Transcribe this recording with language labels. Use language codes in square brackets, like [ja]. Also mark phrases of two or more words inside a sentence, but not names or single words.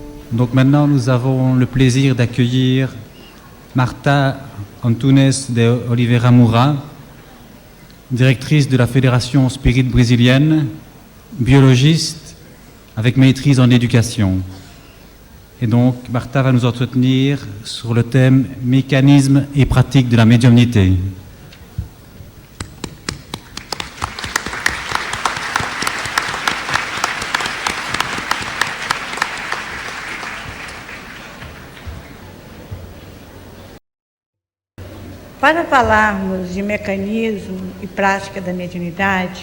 [fr] Donc maintenant, nous avons le plaisir d'accueillir Marta Antunes de Oliveira Moura, directrice de la Fédération Spirit brésilienne, biologiste avec maîtrise en éducation. Et donc, Marta va nous entretenir sur le thème « Mécanismes et pratiques de la médiumnité ». [pt] Para falarmos de mecanismo e prática da mediunidade,